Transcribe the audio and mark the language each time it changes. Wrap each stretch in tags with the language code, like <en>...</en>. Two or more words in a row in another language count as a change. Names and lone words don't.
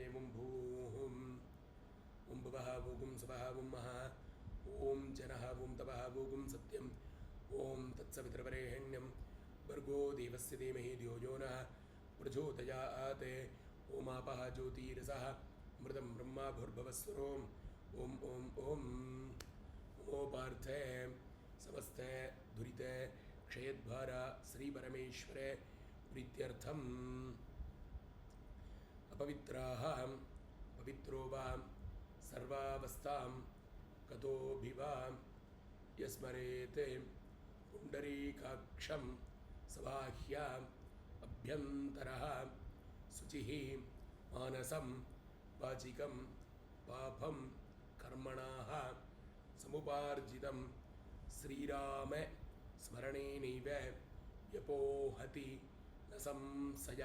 <sa>ओम् भूः ओम् भुवः ओम् स्वः ओम् महः ओम् जनः ओम् तपः ओम् सत्यम् ओम् तत्सवितुर्वरेण्यं भर्गो देवस्य धीमहि धियो यो नः प्रचोदयात्. ओम् आपः ज्योतिरसः अमृतं ब्रह्म भूर्भुवस्स्वरोम्. ओम् ओम् ओम् उपात्त समस्त दुरित क्षयद्वार श्री परमेश्वर प्रीत्यर्थम अपवित्राः पवित्रो वा सर्वावस्थां कतोभिवा यस्मरेते पुंडरीकाक्षं सबाह्या अभ्यन्तरः शुचिः मानसं वाचिकं पापं कर्मणाः समुपार्जितं श्रीराम स्मरणेनैव व्यपोहति न संशयः.</sa>